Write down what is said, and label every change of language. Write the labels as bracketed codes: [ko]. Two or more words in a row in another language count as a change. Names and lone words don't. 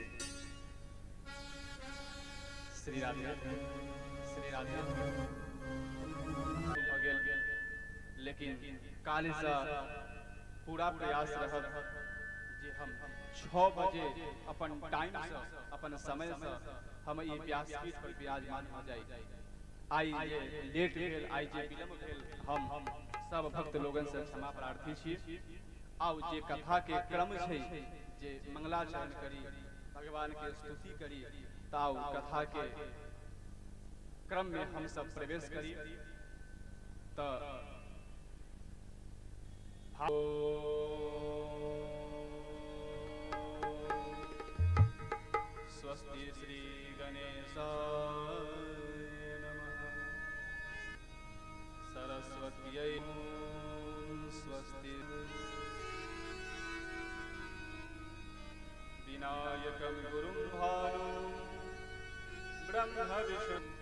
[mai] श्री राधे श्री राधे हो गेल लेकिन काल से पूरा प्रयास रहत जे हम 6 बजे अपन टाइम से अपन समय से हम ई व्यासपीठ पर विराजमान हो जाई आई जे लेट भेल आई जे विलंब भेल हम सब भक्त लोगन से क्षमा प्रार्थी छी आउ जे कथा के क्रम छै जे मंगलाचरण करी भगवान के स्तुति करी ताउ कथा के क्रम में हम सब प्रवेश करी त [sa] स्वस्ति श्री गणेशाय नमः सरस्वत्यै स्वस्ति विनायकं गुरुं भानुं ब्रह्म विष्णु